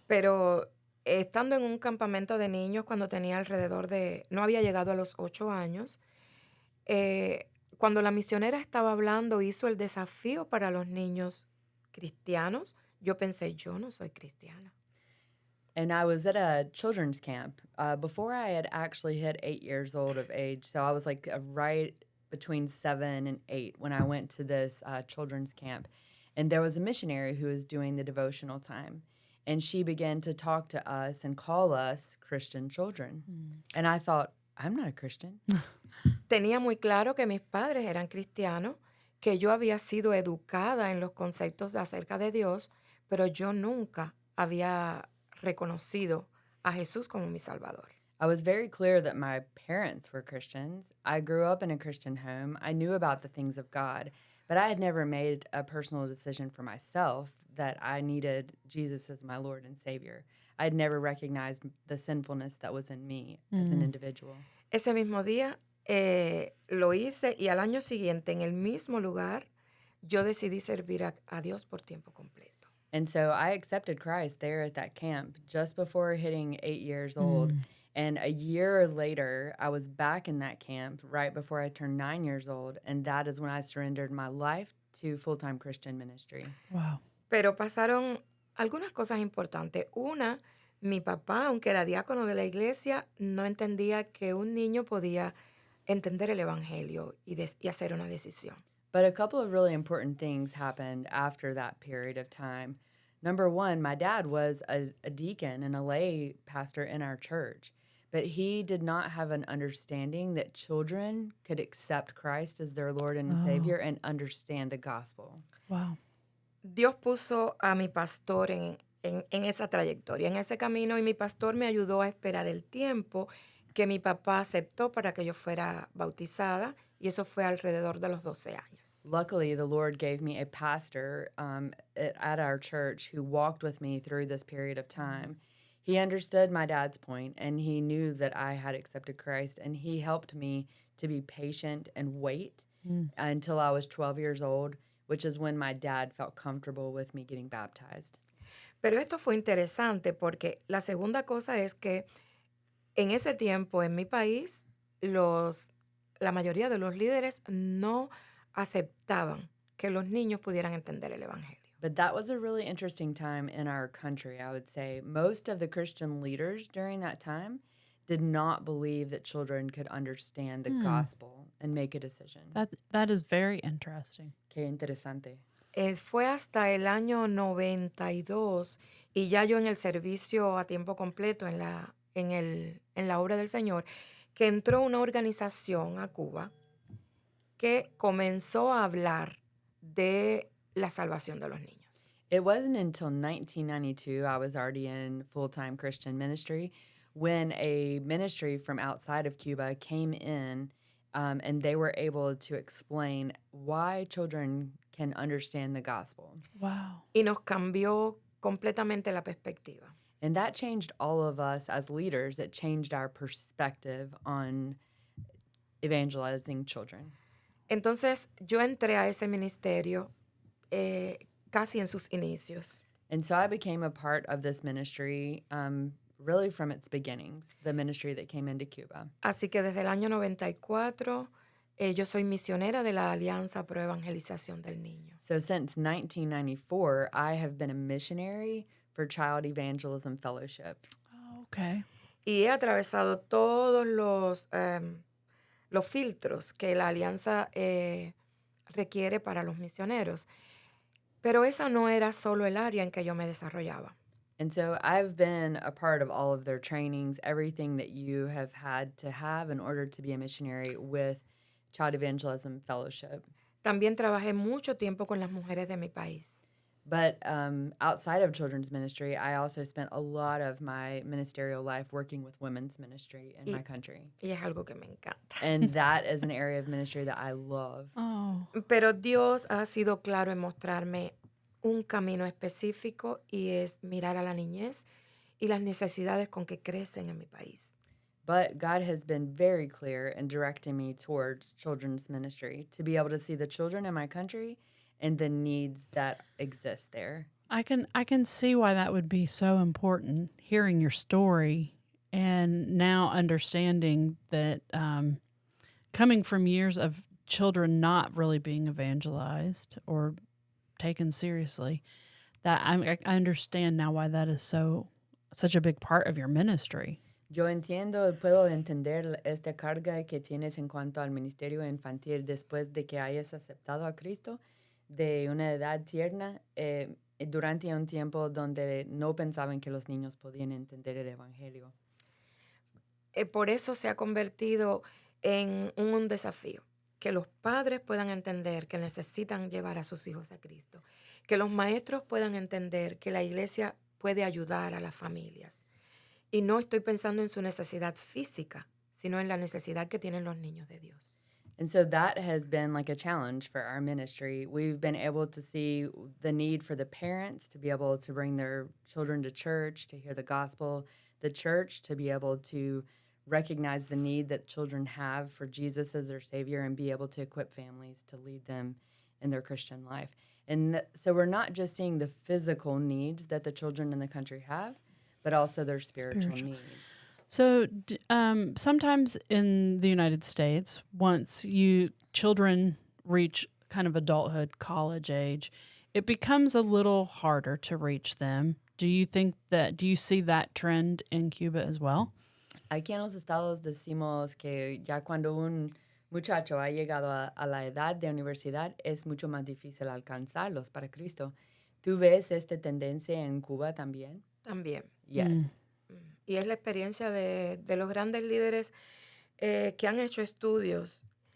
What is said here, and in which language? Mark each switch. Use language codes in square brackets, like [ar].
[es] Pero estando en un campamento de niños cuando tenía no había llegado a los 8 años, cuando la misionera estaba hablando, hizo el desafío para los niños cristianos, yo pensé, yo no soy cristiana. [en] And I was at a children's camp before I had actually hit 8 years old of age. So I was like right between 7 and 8 when I went to this children's camp. And there was a missionary who was doing the devotional time. And she began to talk to us and call us Christian children. And I thought, I'm not a Christian. [es] Tenía muy claro que mis padres eran cristianos, que yo había sido educada en los conceptos acerca de Dios, pero yo nunca había reconocido a Jesús como mi Salvador. [en] I was very clear that my parents were Christians. I grew up in a Christian home. I knew about the things of God, but I had never made a personal decision for myself that I needed Jesus as my Lord and Savior. I had never recognized the sinfulness that was in me as an individual. [es] Ese mismo día lo hice y al año siguiente, en el mismo lugar, yo decidí servir a Dios por tiempo completo. [en] And so I accepted Christ there at that camp just before hitting 8 years old. And a year later, I was back in that camp right before I turned 9 years old. And that is when I surrendered my life to full-time Christian ministry. Wow. [es] Pero pasaron algunas cosas importantes. Una, mi papá, aunque era diácono de la iglesia, no entendía que un niño podía entender el evangelio y hacer una decisión. [en] But a couple of really important things happened after that period of time. Number one, my dad was a deacon and a lay pastor in our church, but he did not have an understanding that children could accept Christ as their Lord and Savior and understand the gospel. Wow. [es] Dios puso a mi pastor en esa trayectoria, en ese camino, y mi pastor me ayudó a esperar el tiempo que mi papá aceptó para que yo fuera bautizada, y eso fue alrededor de los 12 años. [en] Luckily, the Lord gave me a pastor at our church who walked with me through this period of time. He understood my dad's point, and he knew that I had accepted Christ, and he helped me to be patient and wait until I was 12 years old, which is when my dad felt comfortable with me getting baptized. [es] Pero esto fue interesante porque la segunda cosa es que en ese tiempo en mi país la mayoría de los líderes no aceptaban que los niños pudieran entender el evangelio. [en] But that was a really interesting time in our country, I would say. Most of the Christian leaders during that time did not believe that children could understand the gospel and make a decision. That is very interesting. [es] Qué interesante. Fue hasta el año 92 y ya yo en el servicio a tiempo completo en la obra del Señor, que entró una organización a Cuba que comenzó a hablar de la salvación de los niños. [en] It wasn't until 1992, I was already in full-time Christian ministry, when a ministry from outside of Cuba came in and they were able to explain why children can understand the gospel. Wow. [es] Y nos cambió completamente la perspectiva. [en] And that changed all of us as leaders. It changed our perspective on evangelizing children. [es] Entonces yo entré a ese ministerio casi en sus inicios. [en] And so I became a part of this ministry really from its beginnings, the ministry that came into Cuba. [es] Así que desde el año 94 yo soy misionera de la Alianza Pro Evangelización del Niño. [en] So since 1994, I have been a missionary for Child Evangelism Fellowship. Oh, okay. [es] Y he atravesado todos los filtros que la alianza requiere para los misioneros. Pero esa no era solo el área en que yo me desarrollaba. [en] And so I've been a part of all of their trainings, everything that you have had to have in order to be a missionary with Child Evangelism Fellowship. [es] También trabajé mucho tiempo con las mujeres de mi país. [en] But outside of children's ministry, I also spent a lot of my ministerial life working with women's ministry in my country. [es] Y es algo que me encanta. [en] And that is an area of ministry that I love. Oh. [es] Pero Dios ha sido claro en mostrarme un camino específico y es mirar a la niñez y las necesidades con que crecen en mi país. [en] But God has been very clear in directing me towards children's ministry to be able to see the children in my country and the needs that exist there. I can see why that would be so important, hearing your story and now understanding that coming from years of children not really being evangelized or taken seriously, that I understand now why that is such a big part of your ministry. [es] Yo puedo entender esta carga que tienes en cuanto al ministerio infantil después de que hayas aceptado a Cristo de una edad tierna durante un tiempo donde no pensaban que los niños podían entender el evangelio. Por eso se ha convertido en un desafío, que los padres puedan entender que necesitan llevar a sus hijos a Cristo, que los maestros puedan entender que la iglesia puede ayudar a las familias. Y no estoy pensando en su necesidad física, sino en la necesidad que tienen los niños de Dios. [en] And so that has been like a challenge for our ministry. We've been able to see the need for the parents to be able to bring their children to church, to hear the gospel, the church to be able to recognize the need that children have for Jesus as their Savior and be able to equip families to lead them in their Christian life. And so we're not just seeing the physical needs that the children in the country have, but also their spiritual needs. So sometimes in the United States, once children reach kind of adulthood, college age, it becomes a little harder to reach them. Do you see that trend in Cuba as well? [es] Aquí en los estados decimos que ya cuando un muchacho ha llegado a la edad de universidad es mucho más difícil alcanzarlos para Cristo. ¿Tú ves esta tendencia en Cuba también? También. [en] Yes. [es] Y es la experiencia de los grandes líderes que han hecho estudios.